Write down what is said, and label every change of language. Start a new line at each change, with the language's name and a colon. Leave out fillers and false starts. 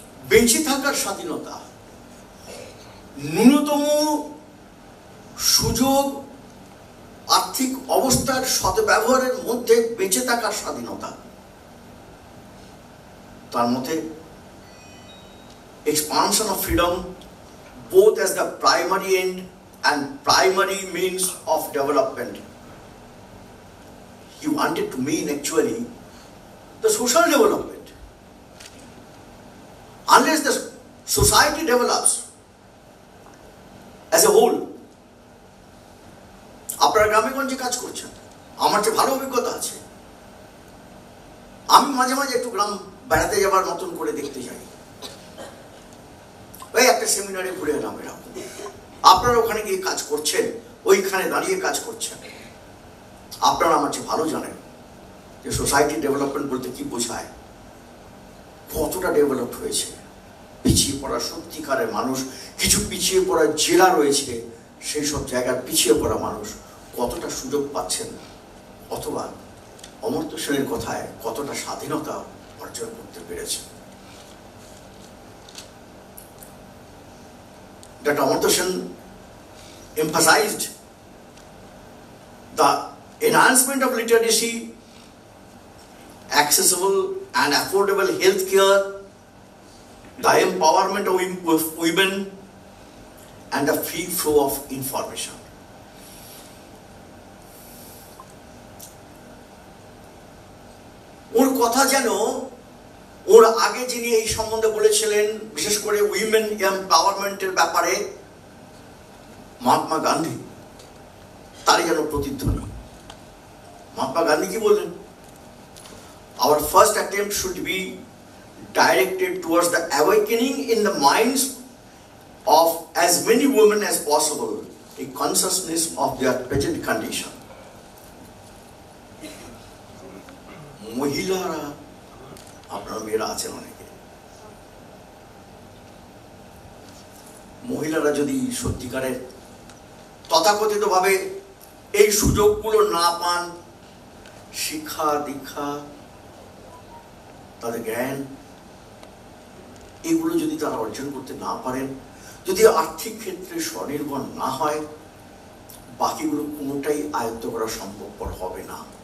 Bangla: বেঁচে থাকার স্বাধীনতা, ন্যূনতম সুযোগ, আর্থিক অবস্থার সদ্ব্যবহারের মধ্যে বেঁচে থাকার স্বাধীনতা, তার মধ্যে
English: expansion of freedom both as the primary end and primary means of development. He wanted to mean actually the social development. Unless the society develops as a whole,
Bangla: আপনারা গ্রামে গঞ্জে কাজ করছেন, আমার যে ভালো অভিজ্ঞতা আছে, আমি মাঝে মাঝে একটু গ্রাম বেড়াতে যাবার মতন করে দেখতে যাই। ওই একটা সেমিনারে ঘুরে এলাম, এরকম আপনারা ওখানে গিয়ে কাজ করছেন, ওইখানে দাঁড়িয়ে কাজ করছেন, আপনারা আমার চেয়ে ভালো জানেন যে সোসাইটি ডেভেলপমেন্ট বলতে কি বোঝায়, কতটা ডেভেলপ হয়েছে। পিছিয়ে পড়া সত্যিকারের মানুষ, কিছু পিছিয়ে পড়া জেলা রয়েছে, সেই সব জায়গার পিছিয়ে পড়া মানুষ কতটা সুযোগ পাচ্ছেন, অথবা অমর্ত্য সেনের কথায় কতটা স্বাধীনতা অর্জন করতে পেরেছে।
English: That Amartya Sen emphasized the enhancement of literacy, accessible and affordable health care, the empowerment of women, and the free flow of information.
Bangla: ওর কথা যেন ওর আগে যিনি এই সম্বন্ধে বলেছিলেন, বিশেষ করে উইমেন এম্পাওয়ারমেন্টের ব্যাপারে, মহাত্মা গান্ধী, তারই যেন প্রতিধ্বনি। মহাত্মা গান্ধী কি বললেন?
English: Our first attempt should be directed towards the awakening in the minds of as many women as possible a consciousness of their present condition.
Bangla: মহিলারা, আপনারা মেয়েরা আছেন অনেকে, মহিলারা যদি সত্যিকারের তথাকথিত ভাবে এই সুযোগগুলো না পান, শিক্ষা দীক্ষা, তাদের জ্ঞান, এগুলো যদি তারা অর্জন করতে না পারেন, যদি আর্থিক ক্ষেত্রে স্বনির্ভর না হয়, বাকিগুলো কোনোটাই আয়ত্ত করা সম্ভবপর হবে না।